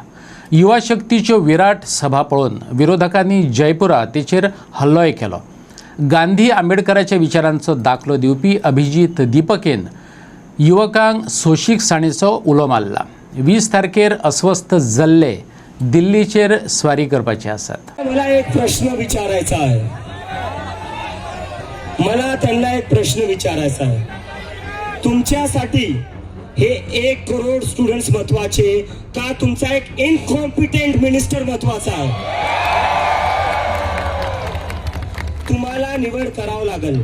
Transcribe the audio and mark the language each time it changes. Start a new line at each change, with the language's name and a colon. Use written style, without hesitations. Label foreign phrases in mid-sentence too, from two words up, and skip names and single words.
Konkani: युवा शक्तीच्यो विराट सभा पळोवन विरोधकांनी जयपुरात तेचेर हल्लोय केलो। गांधी आंबेडकराच्या विचारांचो दाखलो दिवपी अभिजीत दीपकेन युवकांक सोशीक साणीचो उलो मारला। 20 तारखेर अस्वस्थ जल्ले दिल्लीचेर स्वारी करपाचे आसात।
Marathi: मला एक प्रश्न विचारायचा आहे, मला त्यांना एक प्रश्न विचारायचा आहे। तुमच्यासाठी हे 1 करोड स्टुडंट्स महत्वाचे का तुमचा एक
English: incompetent minister
Marathi: महत्वाचा आहे? तुम्हाला निवड करावं लागेल।